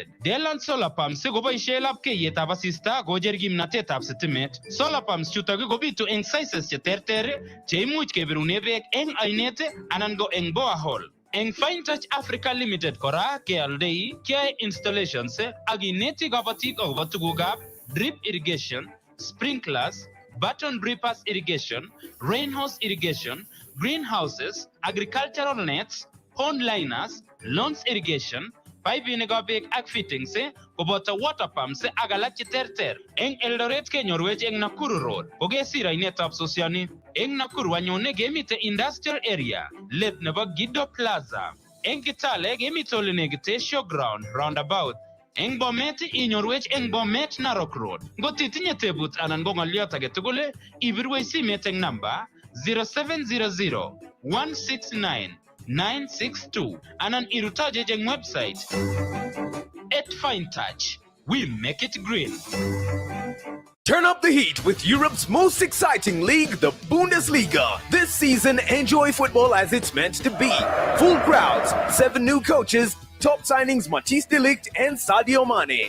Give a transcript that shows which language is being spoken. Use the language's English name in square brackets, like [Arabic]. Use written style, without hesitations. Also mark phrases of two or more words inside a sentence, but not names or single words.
[Kalenjin] Deland Solar Pumps koboisie lapkeiyetab asista kocher kimnatetab sitimet. Solar Pumps chutok kobitu eng sizes cheterter cheimuch kebirune beek eng ainet anan ko eng borehole. Eng Fine Touch Africa Limited kora kealdei keyoe installations ak ineti kabatik agobo tugukab [English] drip irrigation, sprinklers, button drippers irrigation, rainhose irrigation, greenhouses, agricultural nets, pond liners, lawns irrigation, piping [Kalenjin] beek ak [English] fittings koboto water pumps [Kalenjin] ak alak cheterter. Eng Eldoret kenyorwech eng Nakuru Road, kokesir ainetab Sosiani. Eng Nakuru anyone kemite [English] industrial area, [Kalenjin] let nebo Gido Plaza. Eng Kitale kemite ole negite [English] showground roundabout. [Kalenjin] Eng Bomet inyorwech eng Bomet Narok Road. Ngot itinye tebut anan ko ng'olyot age tugul, ibirwech simet eng namba 0700 169 962 anan irutoje eng website at Fine Touch. [English] We make it green. Turn up the heat with Europe's most exciting league, the Bundesliga. This season, enjoy football as it's meant to be. Full crowds, 7 new coaches, top signings Matthijs de Ligt and Sadio Mane.